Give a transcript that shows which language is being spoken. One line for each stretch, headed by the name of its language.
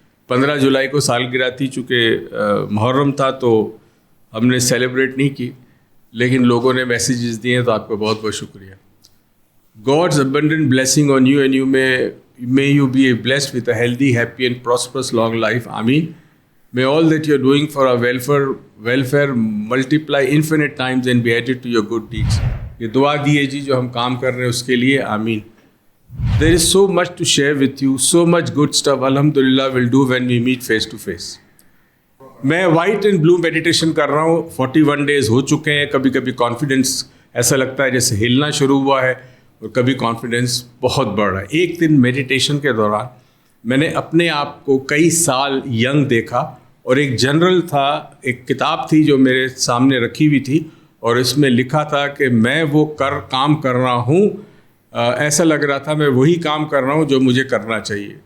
Hindi: 15 जुलाई को सालगिरह थी, चूँकि मुहर्रम था तो हमने सेलिब्रेट नहीं की, लेकिन लोगों ने मैसेजेस दिए हैं तो आपका बहुत बहुत शुक्रिया।
English: God's abundant blessing on you and you may you be blessed with a healthy, happy and prosperous long life.
Hindi: आमीन।
English: May all that you are doing for our welfare multiply infinite times and be added to your good deeds.
Hindi: ये दुआ दी है जी जो हम काम कर रहे हैं उसके लिए। आमीन।
English: There is so much to share with you, so much good stuff. Alhamdulillah will do when we meet face to face.
Hindi: मैं वाइट एंड ब्लू मेडिटेशन कर रहा हूँ। 41 डेज हो चुके हैं। कभी कभी कॉन्फिडेंस ऐसा लगता है जैसे हिलना शुरू हुआ है और कभी कॉन्फिडेंस बहुत बढ़ रहा है। एक दिन मेडिटेशन के दौरान मैंने अपने आप को कई साल यंग देखा और एक जनरल था, एक किताब थी जो मेरे सामने रखी हुई थी और इसमें लिखा था कि मैं वो काम कर रहा हूँ, ऐसा लग रहा था मैं वही काम कर रहा हूँ जो मुझे करना चाहिए।